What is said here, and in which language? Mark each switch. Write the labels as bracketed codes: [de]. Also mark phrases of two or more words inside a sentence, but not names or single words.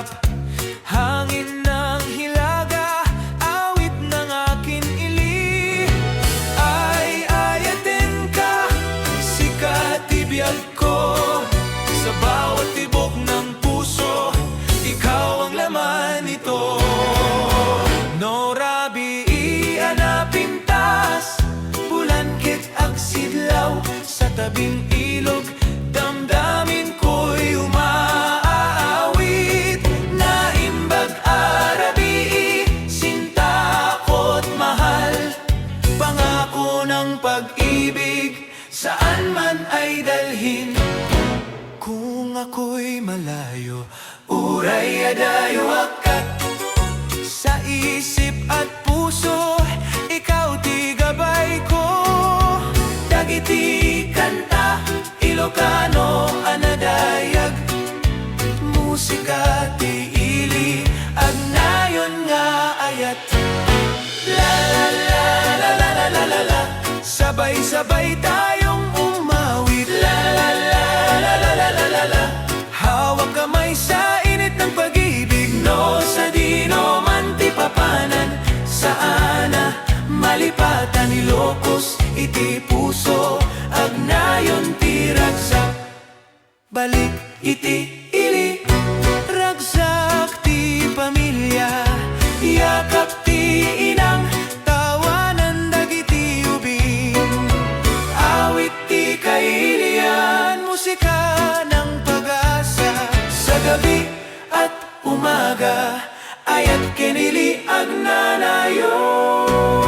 [tl] Hangin ng hilaga, awit ng akin ili. [ilo] Ay ayatin ka, sikat ibiyag ko. [tl] Sa bawat tibok ng puso, ikaw ang laman nito. [ilo] No rabi ianapintas, bulangkit agsidlaw. [tl] Sa tabing ilog, damdamin ko'y umaawit. [ilo] Naimbag arabi, [tl] sinta ko't mahal. Pangako ng pag-ibig, saan man ay dalhin. Kung ako'y malayo, [ilo] uray adayo akat. [tl] Sa isip at puso, ikaw [ilo] ti gabay ko. Dagiti kanta, Ilocano anadayag. Musika ti ili, agnayon nga ayat. La la la la la la la la la. [tl] Sabay-sabay tayong umawit. La la la la la la la la la. Hawak kamay sa init ng pag-ibig. [ilo] No sa dino man ti papanan. Saana malipatan Ilocos iti puso. Agnayon ti ragsak, balik iti ili. Ragsak ti pamilya, yakap ti inang. Tawanan dagiti ubing, awit ti kailian. [tl] Musika ng pag-asa, sa gabi at umaga, [ilo] ayat kenili agnanayon.